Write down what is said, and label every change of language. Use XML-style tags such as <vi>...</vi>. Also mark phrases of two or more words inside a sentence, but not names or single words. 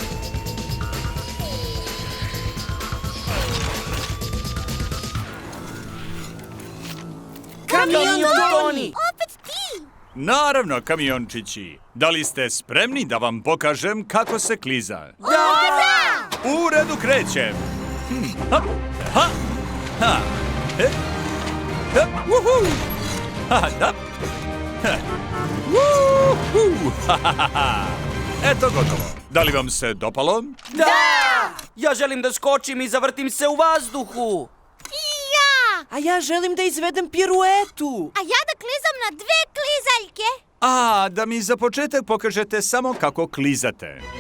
<sr>Kamion Opet ti! Naravno, kamiončići. Da li ste spremni da vam pokažem kako se kliza? Da! U redu, krećem. Ha, ha, ha. Ha, wuhu. Ha, da. Ha. Wuhu. Ha, ha, ha. Eto, gotovo. Da li vam se dopalo? Da! Ja želim da skočim i zavrtim se u vazduhu. A ja želim da izvedem piruetu. A ja da klizam na 2 klizaljke. A, da mi za početak pokažete samo kako klizate.</sr>